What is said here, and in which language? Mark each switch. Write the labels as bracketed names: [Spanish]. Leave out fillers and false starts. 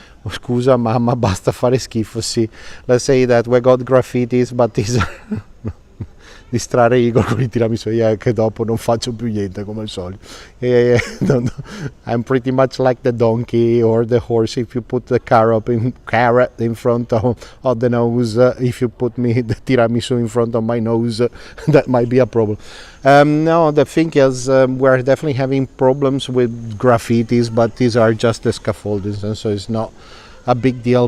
[Italian] Scusa mamma, basta fare schifo, sì. [English] Let's say that we got graffitis, but these are... [Italian] distrarre Igor con i tiramisù, che dopo non faccio più niente come al solito. No. [English] I'm pretty much like the donkey or the horse. If you put the carrot in front of the nose, if you put me the tiramisu in front of my nose, that might be a problem. No, the thing is, we're definitely having problems with graffitis, but these are just the scaffoldings, and so it's not a big deal.